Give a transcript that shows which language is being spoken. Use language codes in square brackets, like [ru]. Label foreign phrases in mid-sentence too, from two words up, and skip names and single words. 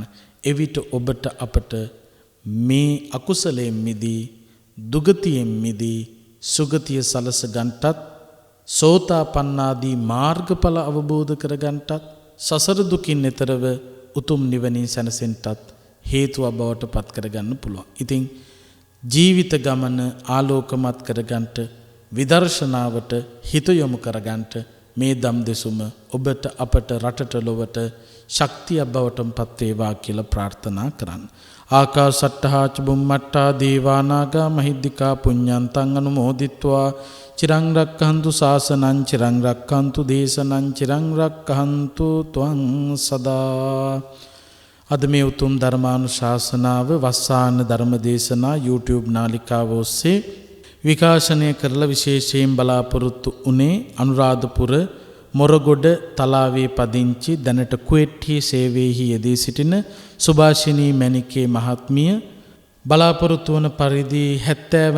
[si] එවිට ඔබට අපට මේ අකුසලයෙන් මිදී දුගතියෙන් මිදී සුගතිය සලස ගන්නටත් සෝතාපන්නාදී මාර්ගඵල අවබෝධ කර ගන්නටත් සසර දුකින් එතරව උතුම් නිවනින් සැනසෙන්නටත් හේතුව බවට පත් කරගන්න පුළුවන්. ඉතින් ජීවිත ගමන ආලෝකමත් කරගන්නට, විදර්ශනාවට හිත යොමු කරගන්නට මේ දම් දෙසුම ඔබට අපට රටට ලොවට ශක්තිය බවට පත් වේවා කියලා ප්‍රාර්ථනා කරන්න. [pi] ආකාසට්ඨා ච බුම්මට්ඨා දේවානාගා මහිද්దికා පුඤ්ඤන්තං අනුමෝදිත්වා චිරං රක්ඛන්තු ශාසනං චිරං රක්ඛන්තු දේශනං චිරං රක්ඛන්තු ත්වං සදා. [si] අද මේ උතුම් ධර්මානුශාසනාව වස්සාන ධර්ම දේශනා YouTube නාලිකාව ඔස්සේ විකාශනය කරලා විශේෂයෙන් බලාපොරොත්තු වුණේ අනුරාධපුර මොරගොඩ තලාවේ පදිංචි දැනට කුවේට්ටි සේවයේහි යෙදී සිටින සුභාෂිනී මැණිකේ මහත්මිය බලාපොරොත්තු වන පරිදි 70 වන